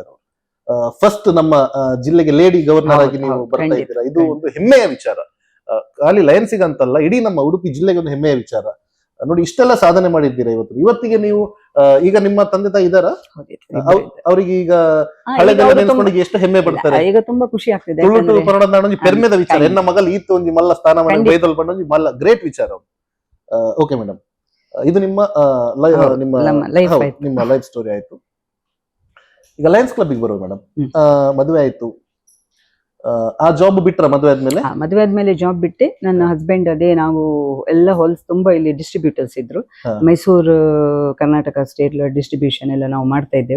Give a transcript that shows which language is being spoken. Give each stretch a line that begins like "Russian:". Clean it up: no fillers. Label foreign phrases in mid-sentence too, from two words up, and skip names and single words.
Kannada: ಫಸ್ಟ್ ನಮ್ಮ ಜಿಲ್ಲೆಗೆ
English: lady governor
Kannada: ಆಗಿ ನೀವು ಬರ್ತಾ ಇದ್ದೀರಾ, ಇದು ಒಂದು ಹೆಮ್ಮೆಯ ವಿಚಾರ. ಖಾಲಿ ಲಯನ್ಸಿಗೆ ಅಂತಲ್ಲ, ಇಡೀ ನಮ್ಮ ಉಡುಪಿ ಜಿಲ್ಲೆಗೆ ಒಂದು ಹೆಮ್ಮೆಯ ವಿಚಾರ ನೋಡಿ. ಇಷ್ಟೆಲ್ಲ ಸಾಧನೆ ಮಾಡಿದ್ದೀರಾ ಇವತ್ತಿಗೆ ನೀವು. ಈಗ ನಿಮ್ಮ ತಂದೆ ತಾಯಿ ಇದ್ದಾರಾ? ಅವರಿಗೆ ಈಗ ಹಳೆದೆಲ್ಲ ನೆನೆಸ್ಕೊಂಡು ಎಷ್ಟು ಹೆಮ್ಮೆ ಪಡ್ತಾರೆ. ಈಗ ತುಂಬಾ ಖುಷಿ ಆಗ್ತಿದೆ.
Tulu: ತುಳು ಪರಡದ ಪೆರ್ಮೆದ ವಿಚಾರ. ಎನ್ನ ಮಗಲ್ ಈತು ಒಂದು ಮಲ್ಲ ಸ್ಥಾನ ಬೈದಲ್ ಬಂದು ಮಲ್ಲ ಗ್ರೇಟ್ ವಿಚಾರ.
English: okay madam,
Kannada: ಇದು ನಿಮ್ಮ ಲೈಫ್ ಆಯ್ತು. ನಿಮ್ಮ
English: life story
Kannada: ಆಯ್ತು. ಈಗ ಲಯನ್ಸ್ ಕ್ಲಬ್ಗೆ ಬರುವ ಮೇಡಮ್, ಮದುವೆ ಆಯ್ತು, ಆ ಜಾಬ್ ಬಿಟ್ರ ಮದುವೆ ಆದ್ಮೇಲೆ? ಮದುವೆ ಆದ್ಮೇಲೆ ಜಾಬ್ ಬಿಟ್ಟೆ. ನನ್ನ ಹಸ್ಬೆಂಡ್ ಅದೇ ನಾವು ಎಲ್ಲ ಹಾಲ್ಸ್ ತುಂಬಾ ಇಲ್ಲಿ ಡಿಸ್ಟ್ರಿಬ್ಯೂಟರ್ಸ್ ಇದ್ರು, ಮೈಸೂರು ಕರ್ನಾಟಕ
English: state distribution
Kannada: ಎಲ್ಲ ನಾವು ಮಾಡ್ತಾ ಇದ್ದೆವು.